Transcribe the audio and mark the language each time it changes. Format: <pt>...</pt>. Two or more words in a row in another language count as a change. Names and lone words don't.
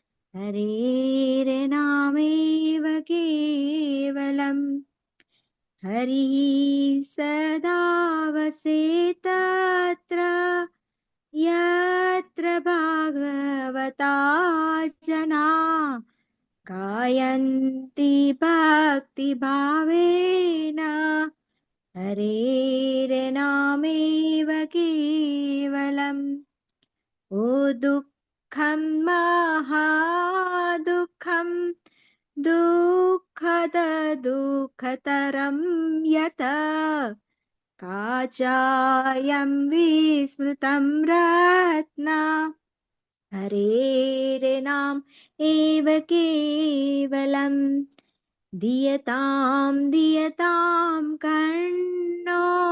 <sa>હરેર્નામેવ કેવલમ, હરિः સદા વસેત તત્ર યત્ર ભાગવતા જના, ગાયन्ति ભક્તિભાવેન હરેર્નામેવ કેવલમ, ઓ દુઃખમ મહાદુઃખમ દુઃખ दुःखतरं यत् काचायं विस्मृतं रत्न हरेर्नाम एव केवलं दीयतां दीयतां कर्णो</sa>